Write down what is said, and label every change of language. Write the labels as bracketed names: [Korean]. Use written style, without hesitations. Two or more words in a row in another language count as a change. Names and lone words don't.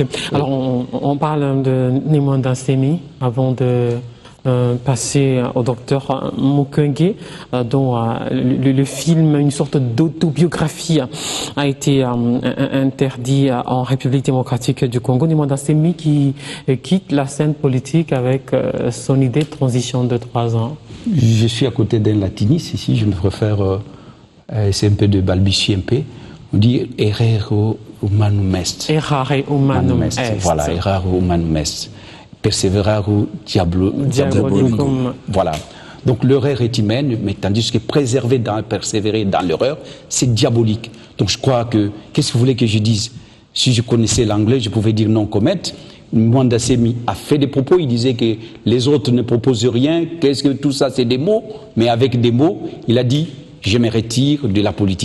[French] Alors, on parle de Némon Dansemi avant de passer au docteur Mukwege, dont le film, une sorte d'autobiographie, a été interdit en République démocratique du Congo. Némon Dansemi qui quitte la scène politique avec son idée de transition de 3 ans. Je suis à côté d'un latiniste ici, je me préfère, c'est un peu de balbutier un peu. [Latin] On dit errare humanum est. Errare humanum est. Voilà, errare humanum est. Perseverare diabolicum. [French] Voilà. Donc l'erreur est humaine, mais tandis que persévérer dans l'erreur, c'est diabolique. Donc je crois que, qu'est-ce que vous voulez que je dise? Si je connaissais l'anglais, je pouvais dire [English] non commet. [French] Mwanda Semi a fait des propos, il disait que les autres ne proposent rien, qu'est-ce que tout ça, c'est des mots, mais avec des mots, il a dit je me retire de la politique.